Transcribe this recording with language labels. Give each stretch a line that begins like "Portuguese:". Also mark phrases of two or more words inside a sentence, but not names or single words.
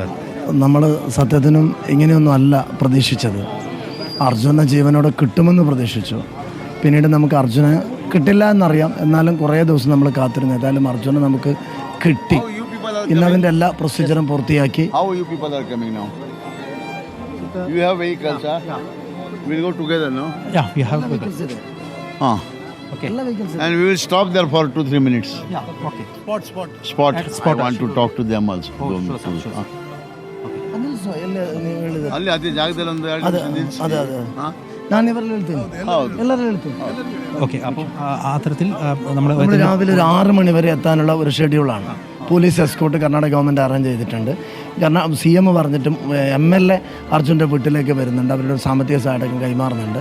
Malayalam: നമ്മൾ സത്യത്തിനും ഇങ്ങനെയൊന്നും അല്ല പ്രതീക്ഷിച്ചത്. അർജുന ജീവനോടെ കിട്ടുമെന്ന് പ്രതീക്ഷിച്ചു. പിന്നീട് നമുക്ക് അർജുനെ കിട്ടില്ല എന്നറിയാം. എന്നാലും കുറേ ദിവസം നമ്മൾ കാത്തിരുന്നു. ഏതായാലും അർജുനെ നമുക്ക് കിട്ടി. ഇന്നതിൻ്റെ എല്ലാ പ്രൊസീജിയറും പൂർത്തിയാക്കി.
English: Okay. And we will stop there for 2-3 minutes. Okay. Spot. I want to talk to them also.
Kannada: ಅಲ್ಲಿ ಅದೇ ಜಾಗದಲ್ಲಿ ಒಂದು 2 ನಿಮಿಷ ನಿಲ್ಲಿಸಿ.
Malayalam: ഞാൻ ഇവരിൽ എഴുത്തുന്നു, എല്ലാവരും എഴുത്തുന്നു. ഓക്കെ, അപ്പോൾ ആ തരത്തിൽ നമ്മൾ രാവിലെ ഒരു 6 മണി വരെ എത്താനുള്ള ഒരു ഷെഡ്യൂളാണ്.
English: police escort Karnataka government arrange
Malayalam: ചെയ്തിട്ടുണ്ട്. കാരണം CM പറഞ്ഞിട്ടും MLA അർജുൻ്റെ വീട്ടിലേക്ക് വരുന്നുണ്ട്. അവരുടെ ഒരു സാമ്പത്തിക സഹായം കൈമാറുന്നുണ്ട്.